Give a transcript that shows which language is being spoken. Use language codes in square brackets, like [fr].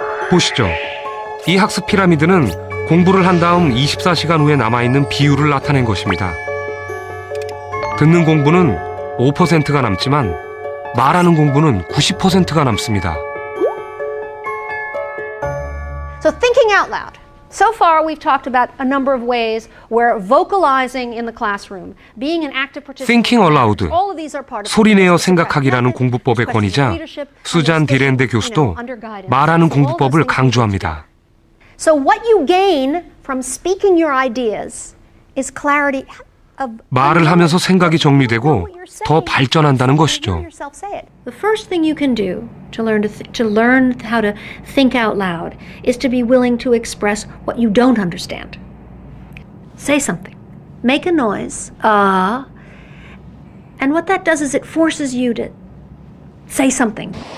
[ko] 보시죠. 이 학습 피라미드는 공부를 한 다음 24시간 후에 남아있는 비율을 나타낸 것입니다. 듣는 공부는 5%가 남지만 말하는 공부는 90%가 남습니다. [en] So thinking out loud. So far, we've talked about a number of ways where vocalizing in the classroom, being an active participant. Thinking aloud, all of these are part of [ko] 소리내어 생각하기라는 공부법의 권위자 수잔 디렌데 교수도 말하는 공부법을 강조합니다. [en] So what you gain from speaking your ideas is clarity. [ko] 말을 하면서 생각이 정리되고 더 발전한다는 것이죠. [en] The first thing you can do to learn how to think out loud is to be willing to express what you don't understand. Say something. Make a noise. And what that does is it forces you to say something.